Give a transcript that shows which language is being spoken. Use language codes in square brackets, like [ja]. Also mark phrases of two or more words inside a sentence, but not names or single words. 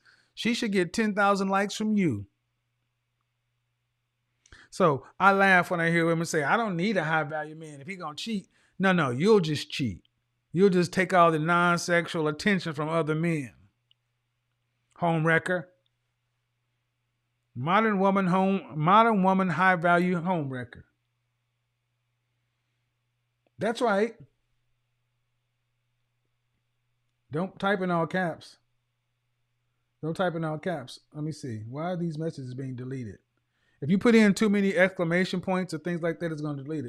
[en] She should get 10,000 likes from you. So I laugh when I hear women say, I don't need a high value man. If he gonna cheat, no, you'll just cheat. You'll just take all the non-sexual attention from other men. Homewrecker. Modern woman high value ʻhōmʻrekər. That's right. Don't type in all caps. Don't type in all caps. Let me see. Why are these messages being deleted? If you put in too many exclamation points or things like that, it's going to delete it.